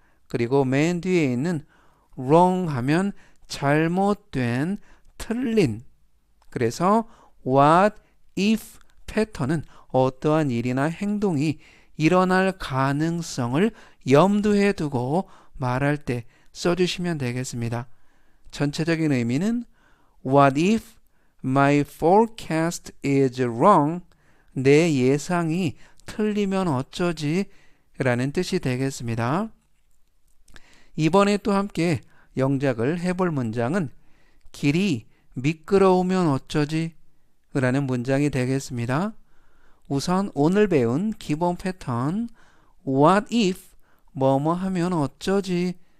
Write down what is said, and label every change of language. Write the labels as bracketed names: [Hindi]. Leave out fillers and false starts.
[Korean] 그리고 맨 뒤에 있는 wrong 하면 잘못된, 틀린. 그래서 what if 패턴은 어떠한 일이나 행동이 일어날 가능성을 염두에 두고 말할 때 써주시면 되겠습니다. 전체적인 의미는 [English] What if my forecast is wrong? [Korean] 내 예상이 틀리면 어쩌지? 라는 뜻이 되겠습니다. 이번에 또 함께 영작을 해볼 문장은 길이 미끄러우면 어쩌지? 라는 문장이 되겠습니다. 우선 오늘 배운 기본 패턴 What if 뭐뭐 하면 어쩌지?